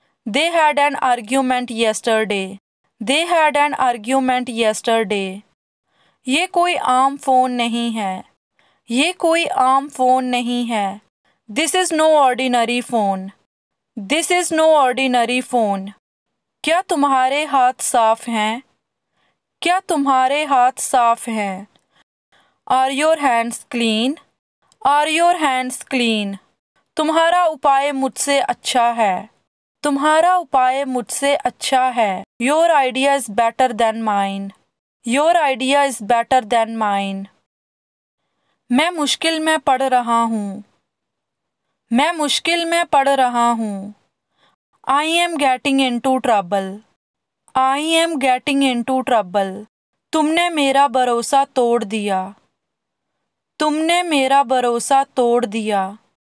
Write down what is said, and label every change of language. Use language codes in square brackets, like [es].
[en] They had an argument yesterday. They had an argument yesterday. [hi] ये कोई आम phone नहीं है. ये कोई आम फ़ोन नहीं है. [en] This is no ordinary phone. This is no ordinary phone. [hi] क्या तुम्हारे हाथ साफ हैं? क्या तुम्हारे हाथ साफ हैं? [en] Are your hands clean? Are your hands clean? [hi] तुम्हारा उपाय मुझसे अच्छा है. तुम्हारा उपाय मुझसे अच्छा है. [en] Your idea is better than mine. Your idea is better than mine. [hi] मैं मुश्किल में पड़ रहा हूँ. मैं मुश्किल में पड़ रहा हूँ. [en] I am getting into trouble. I am getting into trouble. [hi] तुमने मेरा भरोसा तोड़ दिया. तुमने मेरा भरोसा तोड़ दिया.